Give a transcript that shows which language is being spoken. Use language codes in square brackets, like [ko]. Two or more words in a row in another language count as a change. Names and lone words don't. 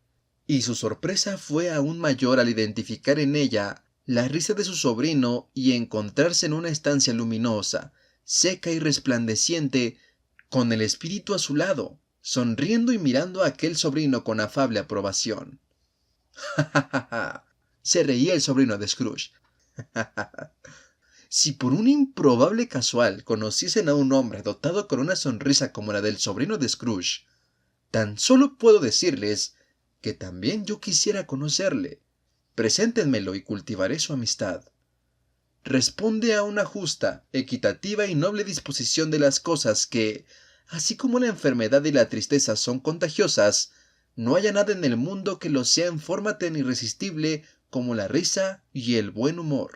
[es] Y su sorpresa fue aún mayor al identificar en ella la risa de su sobrino y encontrarse en una estancia luminosa, seca y resplandeciente, con el espíritu a su lado, sonriendo y mirando a aquel sobrino con afable aprobación. ¡Ja, ja, ja, ja! Se reía el sobrino de Scrooge. ¡Ja, ja, ja! Si por un improbable casual conociesen a un hombre dotado con una sonrisa como la del sobrino de Scrooge, tan solo puedo decirles que también yo quisiera conocerle. Preséntenmelo y cultivaré su amistad. Responde a una justa, equitativa y noble disposición de las cosas que, así como la enfermedad y la tristeza son contagiosas, no haya nada en el mundo que lo sea en forma tan irresistible como la risa y el buen humor.